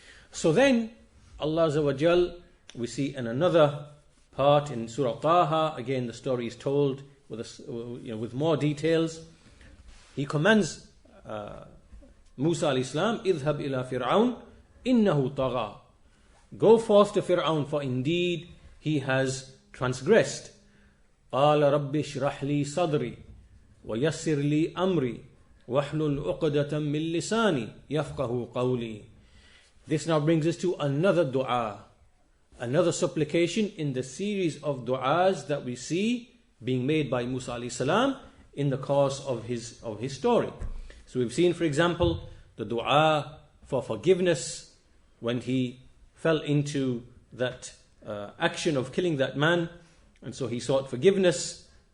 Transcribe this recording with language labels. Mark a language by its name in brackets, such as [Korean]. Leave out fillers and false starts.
[English] So then, Allah Azza wa Jal, we see in another part in Surah Taha, again the story is told with more details. He commands Musa alayhi salam, [Arabic] اذهب إلى فرعون إنه طغى, [English] go forth to Fir'aun, for indeed he has transgressed. [Arabic] قال رب اشرح لي صدري ويسر لي أمري واحلل عقدة من لساني يفقه قولي. [English] This now brings us to another dua, another supplication in the series of du'as that we see being made by Musa alayhi salam in the course of his story. So we've seen, for example, the dua for forgiveness when he fell into that action of killing that man, and so he sought forgiveness.